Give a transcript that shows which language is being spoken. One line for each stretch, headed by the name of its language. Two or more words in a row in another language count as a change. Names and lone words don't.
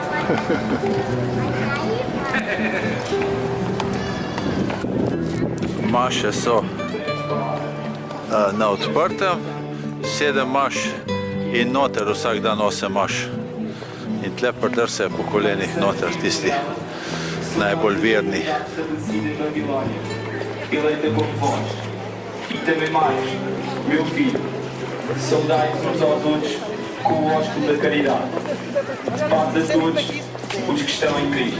Slovenian: Maše so na odprtem, 7 maš in noter vsak dan 8 maš. In tle prdrse po kolenih noter tisti najbolj verni.
Portuguese: Delajte por vós e também mais, meu filho, saudai-vos uns aos outros com o ósculo da caridade. Paz a todos os que estão em Cristo.